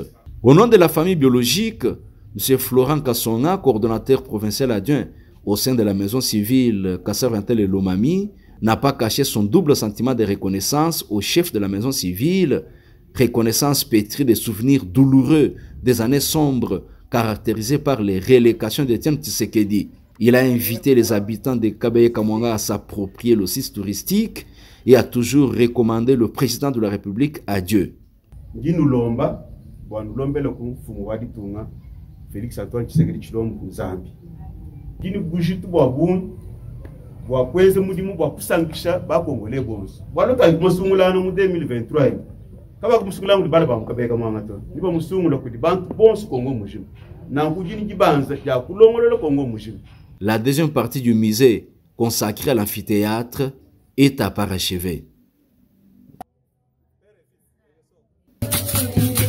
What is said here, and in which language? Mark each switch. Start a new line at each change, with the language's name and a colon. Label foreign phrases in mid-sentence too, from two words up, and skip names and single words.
French: Au nom de la famille biologique, M. Florent Kassonga, coordonnateur provincial adjoint au sein de la maison civile Kassav-Vintel et Lomami, n'a pas caché son double sentiment de reconnaissance au chef de la maison civile, reconnaissance pétrie des souvenirs douloureux des années sombres caractérisées par les relégations d'Étienne Tshisekedi. Il a invité les habitants de Kabeye-Kamwanga à s'approprier le site touristique et a toujours recommandé le président de la République à Dieu. Félix Antoine Tshisekedi Tshilombo Nzambi.
Luba-Lulua: Dini bujitu bwa bundu bwa kweze mudimu bwa kusankisha ba Congolais bonso. Bwalo ka musungulano mu 2023. Kaba kumusungulano ndi bala ba mukabeka mwanga to. Niba musungula kuti bantu bonso Congo mujimu. Na kujini jibanza ya kulongolelo Congo mujimu.
French: La deuxième partie du musée, consacrée à l'amphithéâtre, est à parachever.